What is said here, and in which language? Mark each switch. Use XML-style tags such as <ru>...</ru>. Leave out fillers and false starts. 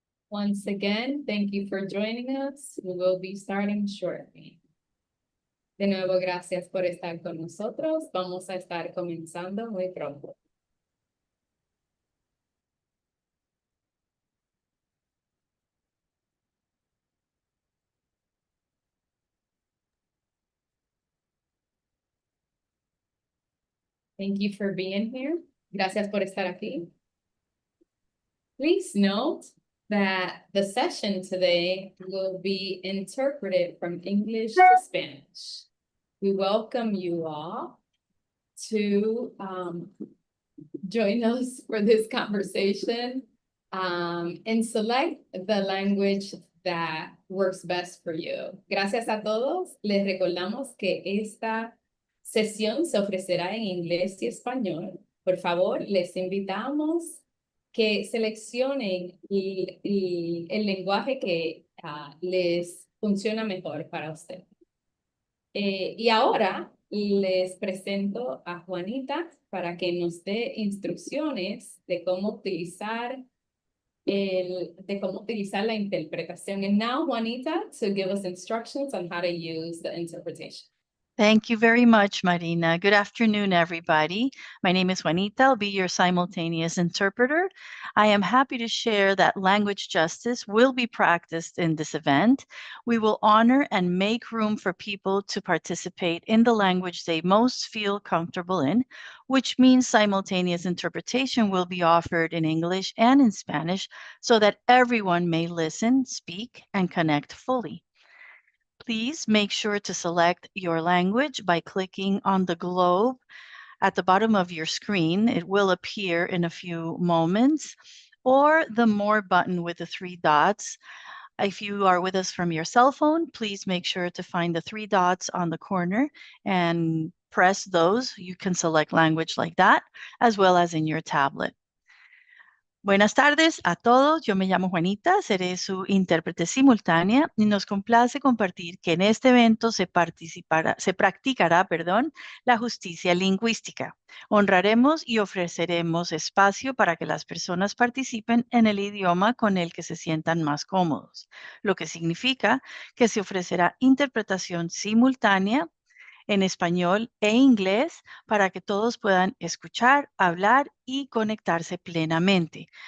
<en>Once again, thank you for joining us. We will be starting shortly.</en> <es>De nuevo, gracias por estar con nosotros. Vamos a estar comenzando muy pronto.</es> <en>Thank you for being here.</en> <es>Gracias por estar aquí.</es> <en>Please note that the session today will be interpreted from English to Spanish. We welcome you all to join us for this conversation and select the language that works best for you.</en> <es>Gracias a todos. Les recordamos que esta sesión se ofrecerá en inglés y español. Por favor, les invitamos que seleccionen el lenguaje que les funciona mejor para usted. Y ahora les presento a Juanita para que nos dé instrucciones de cómo utilizar la interpretación.</es> <en>And now Juanita to give us instructions on how to use the interpretation. Thank you very much, Marina. Good afternoon, everybody. My name is Juanita. I'll be your simultaneous interpreter. I am happy to share that language justice will be practiced in this event. We will honor and make room for people to participate in the language they most feel comfortable in, which means simultaneous interpretation will be offered in English and in Spanish so that everyone may listen, speak, and connect fully. Please make sure to select your language by clicking on the globe at the bottom of your screen. It will appear in a few moments, or the More button with the 3 dots. If you are with us from your cell phone, please make sure to find the 3 dots on the corner and press those. You can select language like that, as well as in your tablet.</en> <es>Buenas tardes a todos, yo me llamo Juanita, seré su intérprete simultánea y nos complace compartir que en este evento se practicará, la justicia lingüística. Honraremos y ofreceremos espacio para que las personas participen en el idioma con el que se sientan más cómodos, lo que significa que se ofrecerá interpretación simultánea en español e inglés para que todos puedan escuchar, hablar y conectarse plenamente.</es>